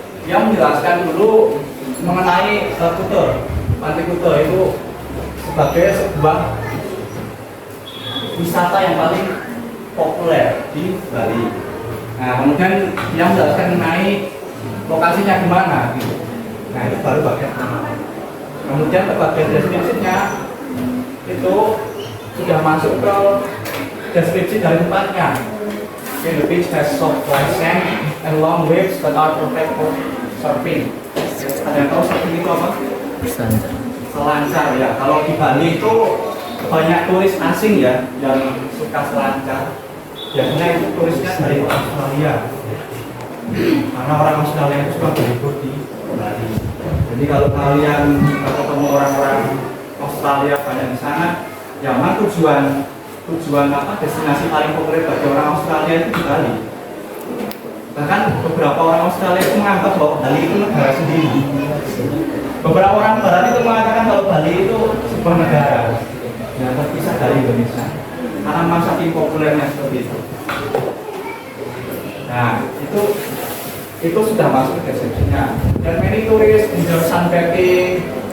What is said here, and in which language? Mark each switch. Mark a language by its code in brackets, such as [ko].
[id] Yang menjelaskan dulu mengenai Kuta. Pantai Kuta itu sebagai sebuah wisata yang paling populer di Bali. Nah, kemudian yang menjelaskan mengenai lokasinya di mana gitu. Nah, itu baru bagian pertama. Kemudian ke bagian deskripsinya itu sudah masuk ke deskripsi dari tempatnya. [en] Okay, the beach has soft white sand and long waves that are perfect for surfing. [id] Ada yang tahu surfing itu apa? Selancar ya. Kalau di Bali itu banyak turis asing ya yang suka selancar. Biasanya itu turisnya dari Australia. Karena orang Australia itu suka berlibur di Bali. Jadi kalau kalian ketemu orang-orang Australia banyak di sana, ya mana tujuan apa destinasi paling populer bagi orang Australia itu di Bali. Bahkan beberapa orang Australia itu menganggap bahwa Bali itu negara sendiri. Beberapa orang Barat itu mengatakan kalau Bali itu sebuah negara yang terpisah dari Indonesia karena masa populernya seperti itu. Nah, itu sudah masuk ke deskripsinya. [en] Dan many tourists enjoy sunbathing.